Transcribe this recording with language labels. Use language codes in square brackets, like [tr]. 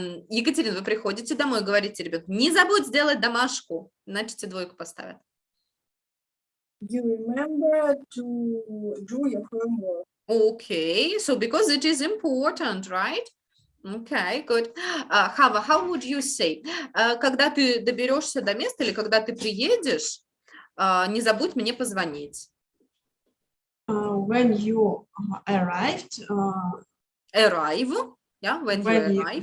[ru] Екатерина, вы приходите домой и говорите, ребят, не забудь сделать домашку, иначе тебе двойку поставят. [en] You remember to do your homework. Okay, so because it is important, right? Okay, good. Хава, how would you say? [ru] Когда ты доберешься до места или когда ты приедешь, не забудь мне позвонить. [en] When you arrived, Arrive, yeah, when you arrive.